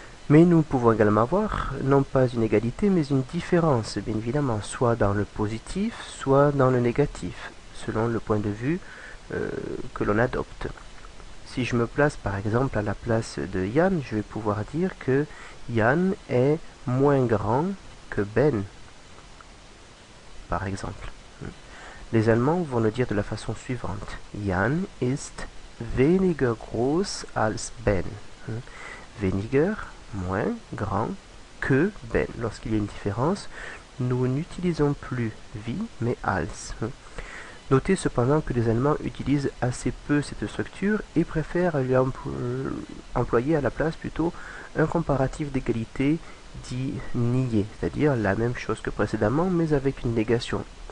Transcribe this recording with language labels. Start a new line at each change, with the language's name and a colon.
French: Mais nous pouvons également avoir, non pas une égalité, mais une différence, bien évidemment, soit dans le positif, soit dans le négatif, selon le point de vue que l'on adopte. Si je me place par exemple à la place de Yann, je vais pouvoir dire que Yann est moins grand que Ben, par exemple. Les Allemands vont le dire de la façon suivante.
German: Jan ist weniger groß als Ben.
French: Weniger, moins, grand, que Ben. Lorsqu'il y a une différence, nous n'utilisons plus wie, mais als. Notez cependant que les Allemands utilisent assez peu cette structure et préfèrent lui employer à la place plutôt un comparatif d'égalité dit nié, c'est-à-dire la même chose que précédemment, mais avec une négation.